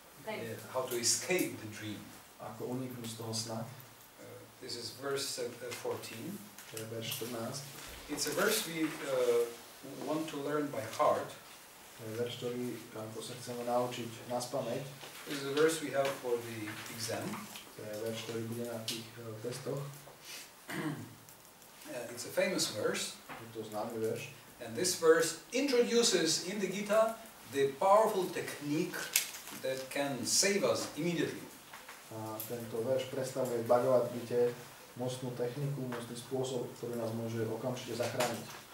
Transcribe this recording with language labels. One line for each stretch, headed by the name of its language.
English: Yeah, how to escape the dream.
Slovak: Ako uniknúť z toho sna.
English: This is verse 14.
Slovak: To je verš 14.
English: It's a verse we want to learn by heart.
Slovak: To je verš, ktorý ako sa chceme naučiť naspamäť.
English: This is a verse we have for the exam.
Slovak: To je verš, ktorý bude na tých testoch.
English: It's a famous verse.
Slovak: Je to známy verš.
English: And this verse introduces in the Gita the powerful technique that can save us immediately.
Slovak: A tento verš predstavuje v Bhagavad Gite mocnú techniku, mocný spôsob, ktorý nás môže okamžite zachrániť.